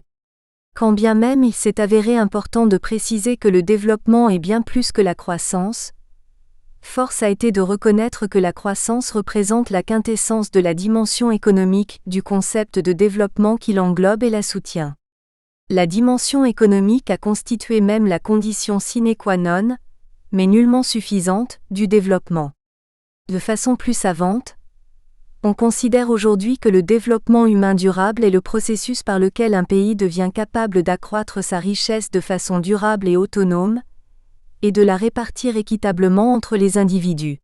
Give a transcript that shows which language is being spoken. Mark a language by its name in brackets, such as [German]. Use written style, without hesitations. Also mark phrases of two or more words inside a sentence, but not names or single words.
[French] Quand bien même il s'est avéré important de préciser que le développement est bien plus que la croissance, force a été de reconnaître que la croissance représente la quintessence de la dimension économique du concept de développement qui l'englobe et la soutient. La dimension économique a constitué même la condition [Latin] sine qua non, [French] mais nullement suffisante, du développement. De façon plus savante, on considère aujourd'hui que le développement humain durable est le processus par lequel un pays devient capable d'accroître sa richesse de façon durable et autonome, et de la répartir équitablement entre les individus.